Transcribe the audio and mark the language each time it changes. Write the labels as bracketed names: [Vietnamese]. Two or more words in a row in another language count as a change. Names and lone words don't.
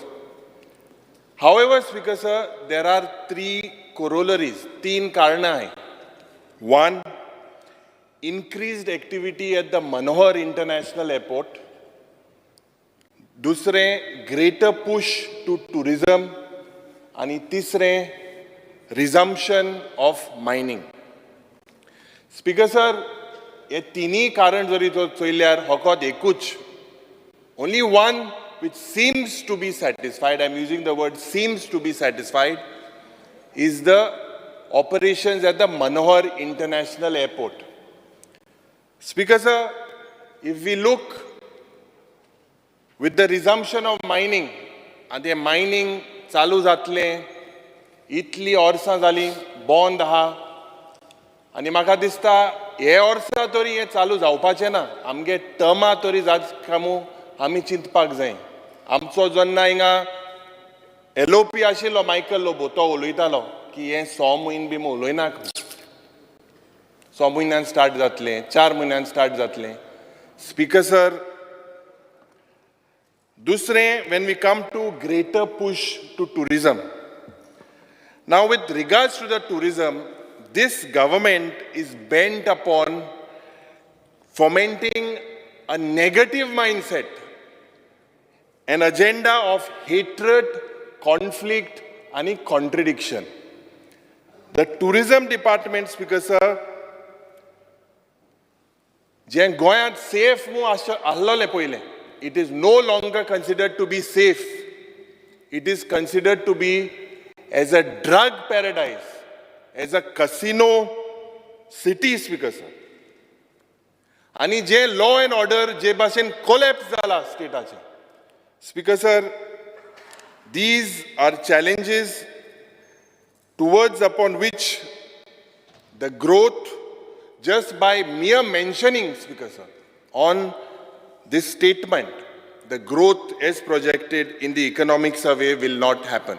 [English] However, Speaker sir, there are 3 corollaries, 3 कारण hai. One, increased activity at the Manohar International Airport. दुसरें, greater push to tourism. [Konkani] आणि तिसरें, [English] resumption of mining. Speaker sir, [Konkani] हे तिनी कारण जरी चोयल्यार फकत एकूच, [English] only one which seems to be satisfied, I'm using the word seems to be satisfied, is the operations at the Manohar International Airport. Speaker sir, if we look with the resumption of mining, and the mining [Konkani] चालू जातलें, इतली वर्सां जालीं बंद आहा, आनी म्हाका दिसता हे वर्सा तरी हें चालू जावपाचें ना, आमगे टर्मा तरी जाच कामू आमी चिंतपाक जाय. आमचो जेन्ना हिंगा एलओपी आशिल्लो मायकल लोबो तो उलयतालो की हें 6 म्हयने बी उलयनाक, 6 म्हयन्यान स्टार्ट जातलें, 4 म्हयन्यान स्टार्ट जातलें. स्पीकर सर, दूसरें, [English] when we come to greater push to tourism. Now with regards to the tourism, this government is bent upon fomenting a negative mindset, an agenda of hatred, conflict, and contradiction. The tourism department, Speaker sir, [Konkani] जे गोंयांत safe mu आसलोलें पयलें, [English] it is no longer considered to be safe. It is considered to be as a drug paradise, as a casino city, Speaker sir. [Konkani] आणि जे [English] law and order [Konkani] जे भाशेन collapse जाला स्टेटाचे. [English] Speaker sir, these are challenges towards upon which the growth, just by mere mentioning, Speaker sir, on this statement, the growth as projected in the economic survey will not happen.